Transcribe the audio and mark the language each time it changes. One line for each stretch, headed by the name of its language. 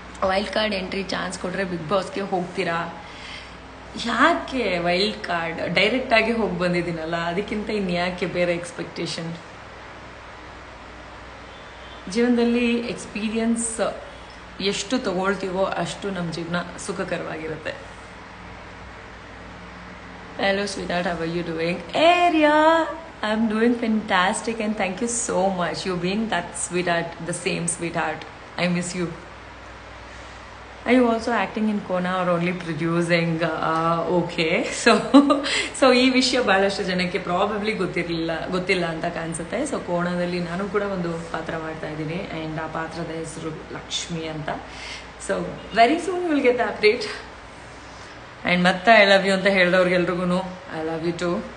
Kannada: Wild card entry chance ಕೊಟ್ಟರೆ big ಬಾಸ್ಗೆ ಹೋಗ್ತೀರಾ? ಯಾಕೆ ವೈಲ್ಡ್ ಕಾರ್ಡ್? ಡೈರೆಕ್ಟಾಗಿ ಹೋಗಿ ಬಂದಿದ್ದೀನಲ್ಲ, ಅದಕ್ಕಿಂತ ಇನ್ಯಾಕೆ ಬೇರೆ ಎಕ್ಸ್ಪೆಕ್ಟೇಷನ್? ಜೀವನದಲ್ಲಿ ಎಕ್ಸ್ಪೀರಿಯನ್ಸ್ ಎಷ್ಟು ತಗೊಳ್ತೀವೋ ಅಷ್ಟು ನಮ್ಮ ಜೀವನ ಸುಖಕರವಾಗಿರುತ್ತೆ.
English: Hello sweetheart, how are you doing? Area, I'm doing fantastic and thank you so much. You being that sweetheart, the same sweetheart. I miss you. Are you also acting in Kona or only producing? Okay.
Kannada: So ಈ ವಿಷಯ ಬಹಳಷ್ಟು ಜನಕ್ಕೆ probably ಗೊತ್ತಿಲ್ಲ ಅಂತ ಕಾಣಿಸುತ್ತೆ. So ಕೋಣದಲ್ಲಿ ನಾನು ಕೂಡ ಒಂದು ಪಾತ್ರ ಮಾಡ್ತಾ ಇದ್ದೀನಿ ಆ್ಯಂಡ್ ಆ ಪಾತ್ರದ ಹೆಸರು ಲಕ್ಷ್ಮಿ ಅಂತ.
English: So very soon will get the update. And ಮತ್ತೆ I love you
Kannada: ಅಂತ ಹೇಳಿದವ್ರಿಗೆಲ್ರಿಗೂ
English: I love you too.